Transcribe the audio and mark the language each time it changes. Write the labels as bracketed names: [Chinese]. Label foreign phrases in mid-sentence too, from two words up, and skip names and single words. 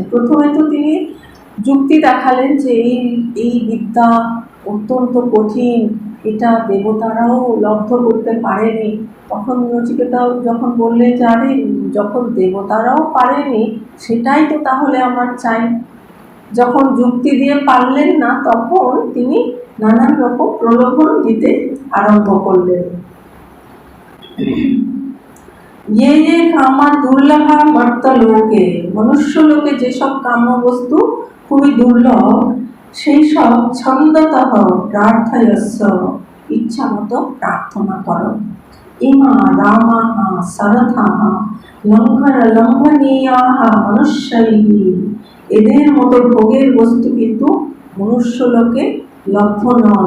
[Bangla] প্রথমে তো তিনি যুক্তি দেখালেন যে এই বিদ্যা অত্যন্ত কঠিন, এটা দেবতারাও লব্ধ করতে পারেনি। তখন নচিকেতা যখন বললেন যে আরে যখন দেবতারাও পারেনি সেটাই তো তাহলে আমার চাই। যখন যুক্তি দিয়ে পারলেন না তখন তিনি নানান রকম প্রলোভন দিতে আরম্ভ করলেন। [Sanskrit] ये कामा दुर्लभा मर्तलोके, [Bangla] মনুষ্য লোকে যেসব কাম্য বস্তু খুবই দুর্লভ সেই সব [Sanskrit] ছন্দতঃ প্রার্থয়স্য, [Bangla] ইচ্ছা মতো প্রার্থনা করো। [Sanskrit] ইমা রামাহ সরথাহ লঙ্ঘনীয়াহ মনুষ্যৈঃ, [Bangla] এদের মতো ভোগের বস্তু কিন্তু মনুষ্য লোকে লভ্য নয়।